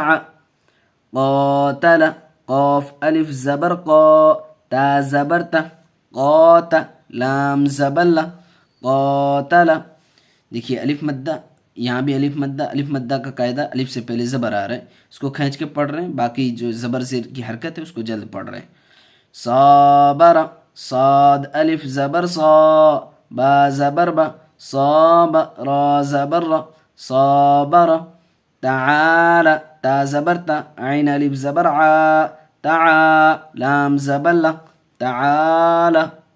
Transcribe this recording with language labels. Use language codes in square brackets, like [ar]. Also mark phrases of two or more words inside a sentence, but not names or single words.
[ur] قاتل، قاف الف زبر قا، تا زبر تا، قات، لام زبر لا، قاتل۔ دیکھیے الف مدہ، یہاں بھی الف مدہ کا قاعدہ الف سے پہلے زبر آ رہا ہے، اس کو کھینچ کے پڑھ رہے ہیں، باقی جو زبر زیر کی حرکت ہے اس کو جلد پڑھ رہے ہیں۔ صابر، صاد الف زبر صا، با زبر با، صاب، را زبر را، صابر۔ تعال، تا زبر تا، عین الف زبر عا، تعا، لام زبر لا، تعال۔